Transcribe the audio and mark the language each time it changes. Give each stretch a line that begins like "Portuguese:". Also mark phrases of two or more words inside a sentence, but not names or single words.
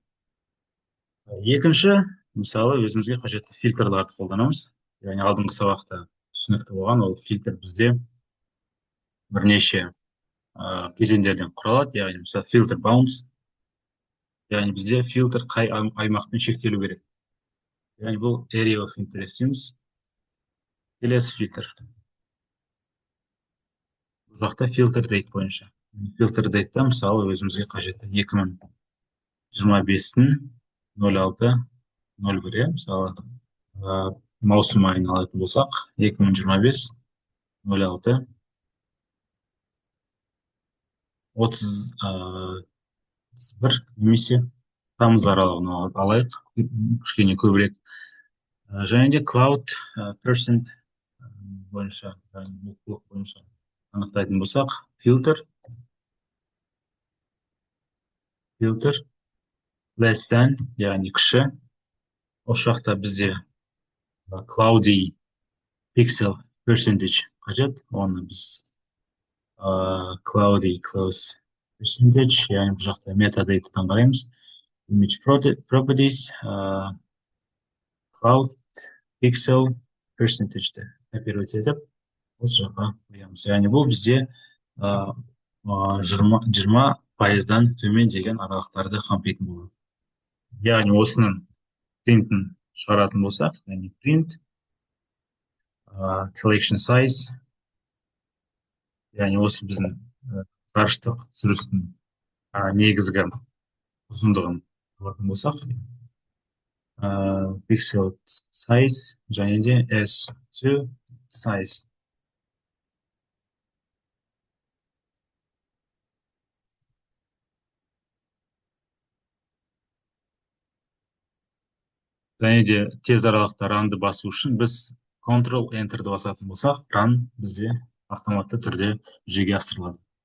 Kazakh: Екінші, мысалы, өзімізге қажетті фильтрларды қолданамыз. Яғни алдыңғы сабақта түсінікті болған, ол фильтр бізде бірнеше кезеңдерден құралады. Яғни мысалы
English: filter bounds,
Kazakh: яғни бізде фильтр қай аймақпен шектелу керек. Яғни бұл
English: area of interest
Kazakh: дейміз. Келесі фильтр. Бұл жақта
English: filter date
Kazakh: бойынша.
English: Filter date'та
Kazakh: мысалы өзімізге қажетті 2025-тің 06-01, мысалы маусым айын алатын болсақ, 2025 06 31 немесе тамыз аралығын алайық, кішкене көбірек. Және де
English: cloud percent
Kazakh: бойынша, бұлттылық бойынша анықтайтын болсақ,
English: filter less than,
Kazakh: яғни кіші. Осы жақта бізде
English: cloudy pixel percentage
Kazakh: қажет. Оны біз
English: cloudy close percentage,
Kazakh: яғни бұл жақта metadataдан қараймыз.
English: Image properties, cloud pixel percentage'ді
Kazakh: копировать етіп, осы жаққа қоямыз. Яғни бұл бізде 20%-дан төмен деген аралықтарды қамтитын болады. Яғни осының принтін шығаратын болсақ, яғни
English: print collection size,
Kazakh: яғни осы біздің ғарыштық түсірістің негізгі ұзындығын алатын болсақ,
English: pixel size
Kazakh: және де S2 size. Және де тез аралықта run'ды басу үшін біз Ctrl-Enter'ді басатын болсақ, run бізде автоматты түрде жүзеге асырылады.